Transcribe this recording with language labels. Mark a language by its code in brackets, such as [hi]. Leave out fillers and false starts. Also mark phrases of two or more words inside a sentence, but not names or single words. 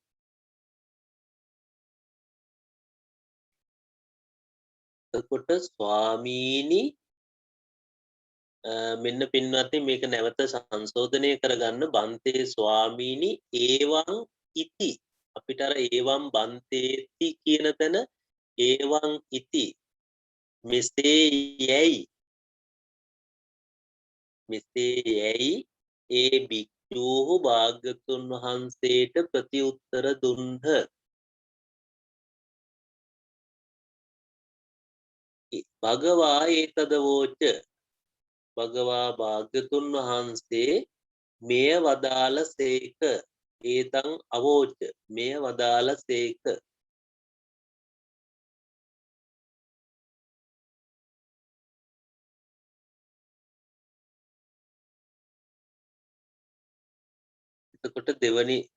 [si] එතකොට ස්වාමීනි මෙන්න පින්වත්නි මේක නැවත සංශෝධනය කරගන්න බන්තේ ස්වාමීනි [pi] ඒවං ඉති [si] අපිට අර [pi] ඒවං බන්තේති [si] කියන තැන [pi] ඒවං ඉති [si] මෙසේ යැයි ඒ භික්ෂූහු භාග්‍යවතුන් වහන්සේට ප්‍රතිඋත්තර දුන්හ [pi] භගවා ඒතදවෝච භගවා [si] භාග්‍යවතුන් වහන්සේ මෙය වදාළ සේක [pi] ඒතං අවෝච [si] මෙය වදාළ සේක එතකොට දෙවනි